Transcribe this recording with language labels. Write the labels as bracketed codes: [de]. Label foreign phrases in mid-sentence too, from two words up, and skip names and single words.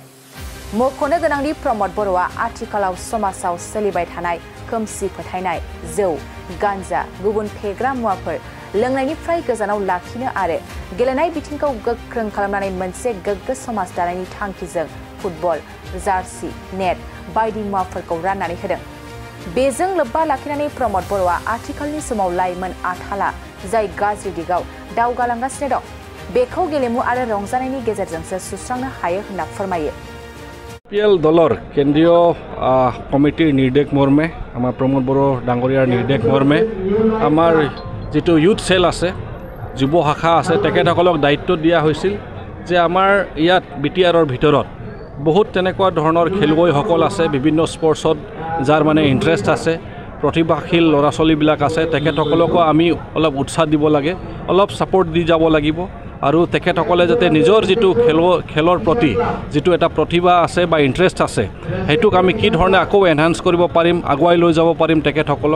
[brx] मख'नो गोनांदि प्रमद बर'आ आथिखालाव समाजाव सोलिबाय थानाय खोमसि फोथायनाय, जौ, गान्जा, गुबुन फेग्रा मुवाफोर लोंनायनिफ्राय गोजानाव लाखिनो आरो गेलेनाय बिथिंखौ गोख्रों खालामनानै मोनसे गोग्गो समाज दानायनि थांखिजों फुटबल, जार्सि, नेट बायदि मुवाफोरखौ राननानै होदों। बेजों लोब्बा लाखिनानै प्रमद बर'आ आथिखालनि समाव लाइमोन आथाला जाय गाज्रि दिगाव दावगालांगासिनो दं बेखौ गेलेमु आरो रंजानायनि गेजेरजोंसो सुस्रांनो हायो होनना फोरमायो। [as] পিএল দলৰ কেন্দ্ৰীয় কমিটিৰ নিৰ্দেশ মৰ্মে আমাৰ প্ৰমোদ বড়ো ডাঙৰীয়াৰ নিৰ্দেশ মৰ্মে আমাৰ যিটো ইউথ সেল আছে, যুৱ শাখা আছে, তেখেতসকলক দায়িত্ব দিয়া হৈছিল যে আমাৰ ইয়াত বিটিআৰৰ ভিতৰত বহুত তেনেকুৱা ধৰণৰ খেলুৱৈসকল আছে, বিভিন্ন স্পৰ্টছত যাৰ মানে ইণ্টাৰেষ্ট আছে, প্ৰতিভাশীল ল'ৰা ছোৱালীবিলাক আছে, তেখেতসকলকো আমি অলপ উৎসাহ দিব লাগে, অলপ ছাপোৰ্ট দি যাব লাগিব আৰু তেখেতসকলে যাতে নিজৰ যিটো খেলৰ প্ৰতি যিটো এটা প্ৰতিভা আছে বা ইণ্টাৰেষ্ট আছে সেইটোক আমি কি ধৰণে আকৌ এনহান্স কৰিব পাৰিম, আগুৱাই লৈ যাব পাৰিম তেখেতসকলক।